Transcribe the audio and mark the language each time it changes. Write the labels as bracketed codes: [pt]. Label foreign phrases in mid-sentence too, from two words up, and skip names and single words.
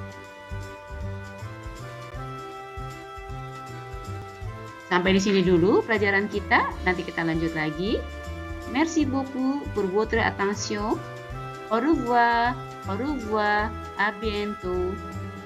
[id] Sampai di sini dulu pelajaran kita, nanti kita lanjut lagi. [fr] Merci beaucoup pour votre attention. Au revoir, à bientôt.